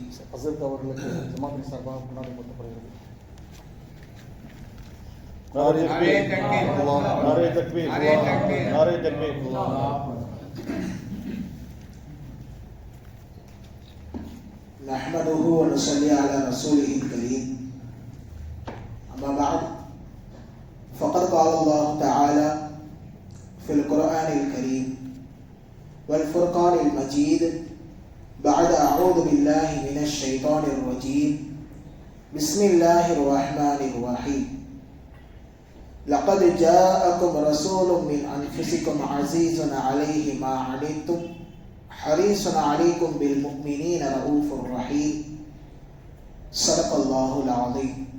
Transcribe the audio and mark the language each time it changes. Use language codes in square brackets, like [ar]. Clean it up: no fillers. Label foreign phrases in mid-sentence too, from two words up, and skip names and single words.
[ta] ஹஸரத் அவர்களுக்கு ஜமாத்தின் சார்பாக கொண்டாடி கொடுக்கப்படுகிறது. [ur] نعرۂ تکبیر، نعرۂ تکبیر. [ar] نحمده ونصلي على رسوله الكريم. أما بعد فقد قال الله تعالى في القرآن الكريم والفرقان المجيد بعد أعوذ بالله من الشيطان الرجيم بسم الله الرحمن الرحيم لقد جاءكم رسول من أنفسكم عزيز عليه ما عنتم حريص عليكم بالمؤمنين رؤوف رحيم صدق الله العظيم.